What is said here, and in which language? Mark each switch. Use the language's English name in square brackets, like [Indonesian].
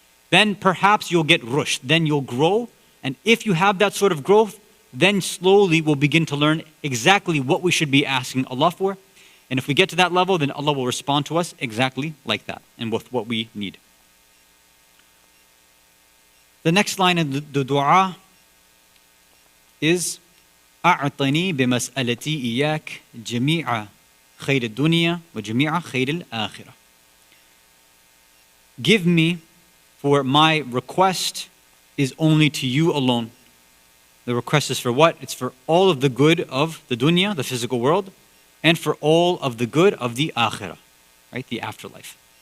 [English] Then perhaps you'll get rushd, then you'll grow, and if you have that sort of growth, then slowly we'll begin to learn exactly what we should be asking Allah for. And if we get to that level, then Allah will respond to us exactly like that and with what we need. The next line in the dua is [Arabic] أعطني بمسألتي إياك جميع خير الدنيا وجميع خير الآخرة. [English] Give me, for my request is only to you alone. The request is for what? It's for all of the good of the dunya, the physical world, and for all of the good of the akhirah, right? The afterlife.